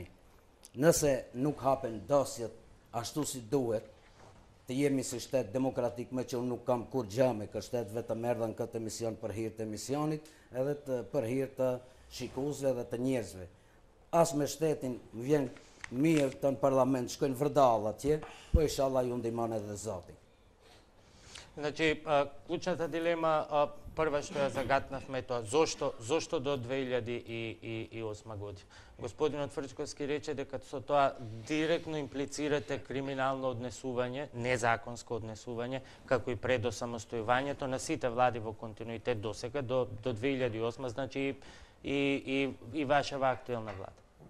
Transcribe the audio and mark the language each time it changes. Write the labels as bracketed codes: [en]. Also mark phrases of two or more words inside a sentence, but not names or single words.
[sq] Nëse nuk hapen dosjet ashtu si duhet, të jemi si shtet demokratik, me që unë nuk kam kur gjë me kë shtet, vetëm erdha në këtë emision për hir të emisionit, edhe për hir të shikuesve dhe të njerëzve. As me shtetin vjen mirë të në parlament, shkojnë vërdall atje, po inshallah ju ndihmon edhe Zoti. [mk] Значи, клучната дилема, прва што ја загатнавме тоа, зошто до 2008 година? Господинот Фрчковски рече дека со тоа директно имплицирате криминално однесување, незаконско однесување, како и пред осамостојувањето на сите влади во континуитет досега, до 2008, значи и вашава актуелна влада.